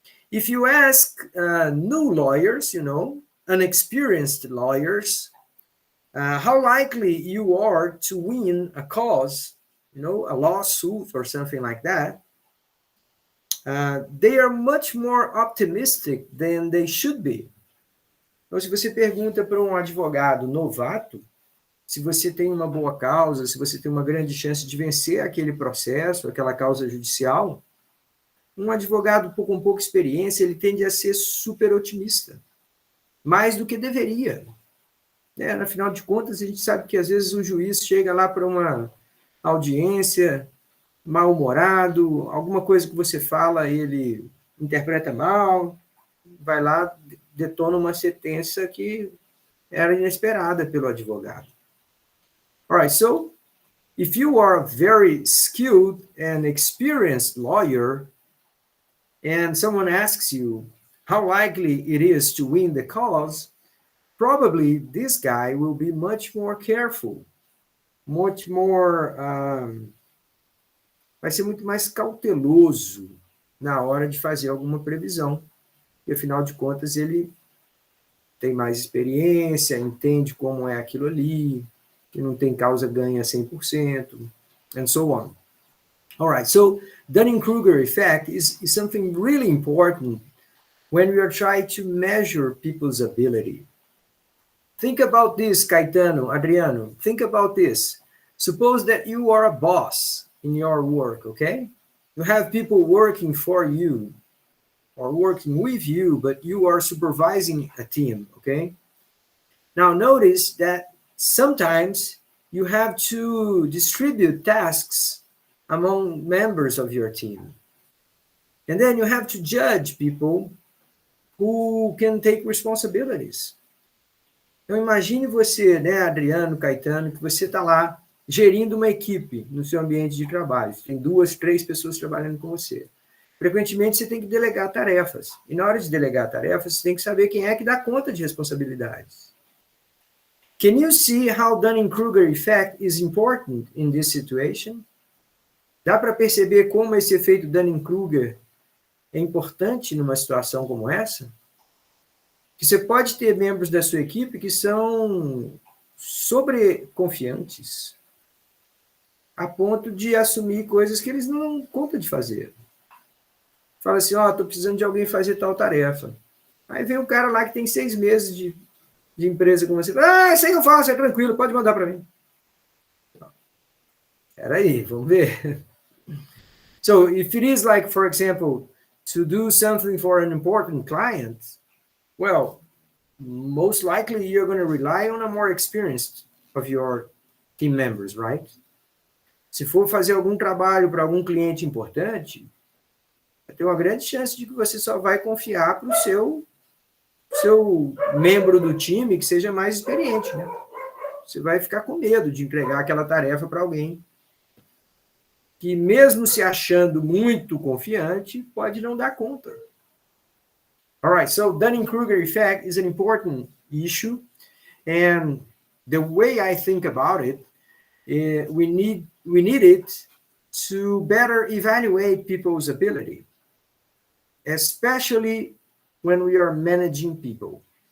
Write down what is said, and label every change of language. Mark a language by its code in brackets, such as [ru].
[en] If you ask new lawyers, unexperienced lawyers, how likely you are to win a cause, a lawsuit or something like that, they are much more optimistic than they should be. [pt] Então, se você pergunta para um advogado novato, se você tem uma boa causa, se você tem uma grande chance de vencer aquele processo, aquela causa judicial, um advogado com pouca experiência, ele tende a ser super otimista, mais do que deveria. Afinal de contas, a gente sabe que às vezes o juiz chega lá para uma audiência mal-humorado, alguma coisa que você fala, ele interpreta mal, vai lá, detona uma sentença que era inesperada pelo advogado. [en] All right, so if you are a very skilled and experienced lawyer, and someone asks you how likely it is to win the cause, probably this guy will be much more careful, much more, [pt] vai ser muito mais cauteloso na hora de fazer alguma previsão. E, afinal de contas, ele tem mais experiência, entende como é aquilo ali, que não tem causa ganha 100%, [en] and so on. All right, so Dunning-Kruger effect is something really important when we are trying to measure people's ability. Think about this, Caetano, Adriano. Think about this. Suppose that you are a boss in your work, okay? You have people working for you or working with you, but you are supervising a team, okay? Now notice that sometimes you have to distribute tasks among members of your team. And then you have to judge people who can take responsibilities. [pt] Então imagine você, né, Adriano, Caetano, que você está lá gerindo uma equipe no seu ambiente de trabalho. Tem 2, 3 pessoas trabalhando com você. Frequentemente você tem que delegar tarefas. E na hora de delegar tarefas, você tem que saber quem é que dá conta de responsabilidades. [en] Can you see how Dunning-Kruger effect is important in this situation? [pt] Dá para perceber como esse efeito Dunning-Kruger é importante numa situação como essa? Que você pode ter membros da sua equipe que são sobreconfiantes a ponto de assumir coisas que eles não dão conta de fazer. Fala assim, estou precisando de alguém fazer tal tarefa. Aí vem um cara lá que tem 6 meses de empresa com você. Isso aí eu faço, é tranquilo, pode mandar para mim. Espera aí, vamos ver. [en] So, if it is like, for example, to do something for an important client, well, most likely you're going to rely on a more experienced of your team members, right? [pt] Se for fazer algum trabalho para algum cliente importante, tem uma grande chance de que você só vai confiar para o seu membro do time que seja mais experiente, né? Você vai ficar com medo de entregar aquela tarefa para alguém que, mesmo se achando muito confiante, pode não dar conta. [en] All right, so Dunning-Kruger effect is an important issue, and the way I think about it, we need it to better evaluate people's ability, especially when we are managing people.